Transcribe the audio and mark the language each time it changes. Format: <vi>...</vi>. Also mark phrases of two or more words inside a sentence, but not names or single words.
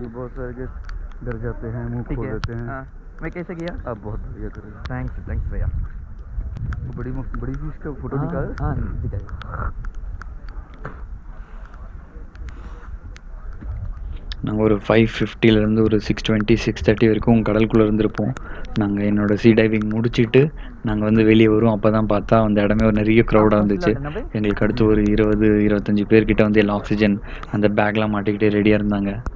<hi>बहुत सारे गेस्ट डर जाते हैं, मुंह खोल देते हैं। हाँ, मैं कैसे किया? आप बहुत बढ़िया कर रहे थैंक्स भैया। हो। बड़ी फिश का फोटो निकाल। हाँ दिखाइए।</hi> <ta>நாங்கள் ஒரு 5:50லேருந்து ஒரு 6:20 6:30 வரைக்கும் கடலுக்குள்ளே இருந்திருப்போம். நாங்கள் என்னோட</ta> <en>sea diving</en> <ta>முடிச்சுட்டு நாங்கள் வந்து வெளியே வருவோம். அப்போ தான் பார்த்தா அந்த இடமே ஒரு நிறைய க்ரௌடாக இருந்துச்சு. எங்களுக்கு அடுத்து ஒரு 20-25 பேர்கிட்ட வந்து எல்லாம் ஆக்சிஜன் அந்த பேக்லாம் மாட்டிக்கிட்டு ரெடியாக இருந்தாங்க.</ta>